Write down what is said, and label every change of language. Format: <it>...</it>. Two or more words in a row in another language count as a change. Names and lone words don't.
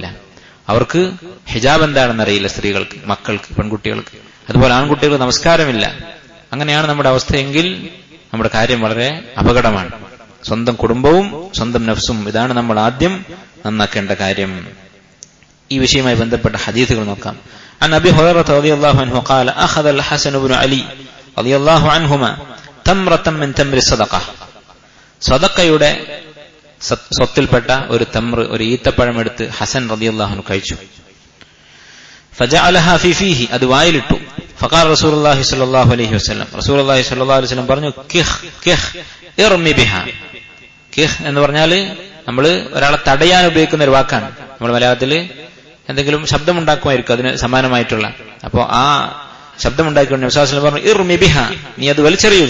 <ml>അവർക്ക് ഹിജാബ് എന്താണെന്നറിയില്ല, സ്ത്രീകൾക്ക്, മക്കൾക്ക്, പെൺകുട്ടികൾക്ക്. അതുപോലെ ആൺകുട്ടികൾക്ക് നമസ്കാരമില്ല. അങ്ങനെയാണ് നമ്മുടെ അവസ്ഥയെങ്കിൽ നമ്മുടെ കാര്യം വളരെ അപകടമാണ്. സ്വന്തം കുടുംബവും സ്വന്തം നഫ്സും, ഇതാണ് നമ്മൾ ആദ്യം നന്നാക്കേണ്ട കാര്യം. ഈ വിഷയവുമായി ബന്ധപ്പെട്ട ഹദീസുകൾ നോക്കാം.</ml> <ar>عن أبي هريرة رضي الله عنه قال أخذ الحسن بن علي رضي الله عنهما تمرة من تمر الصدقة.</ar> <ml>സദഖയുടെ സ്വത്തിൽപ്പെട്ട ഒരു തംർ, ഒരു ഈത്തപ്പഴം എടുത്ത് ഹസൻ</ml> <ar>رضي الله عنه</ar> <ml>കഴിച്ചു.</ml> <ar>فجعلها في فيه,</ar> <ml>അത് വായിലിട്ടു.</ml> <ar>فقال رسول الله صلى الله عليه وسلم, رسول الله صلى الله عليه وسلم</ar> <ml>പറഞ്ഞു,</ml> <ar>كخ كخ ارم بها.</ar> <ml>കിഹ് എന്ന് പറഞ്ഞാൽ നമ്മൾ ഒരാളെ തടയാൻ ഉപയോഗിക്കുന്ന ഒരു വാക്കാണ്. നമ്മൾ മലയാളത്തിൽ എന്തെങ്കിലും ശബ്ദമുണ്ടാക്കുമായിരിക്കും അതിന് സമാനമായിട്ടുള്ള. അപ്പോ ആ ശബ്ദമുണ്ടാക്കിക്കൊണ്ട് നബി</ml> <ar>صلى الله عليه وسلم</ar> <ml>പറഞ്ഞു,</ml> <ar>ارم بها,</ar> <ml>നീ അത് വലിച്ചെറിയുക.</ml>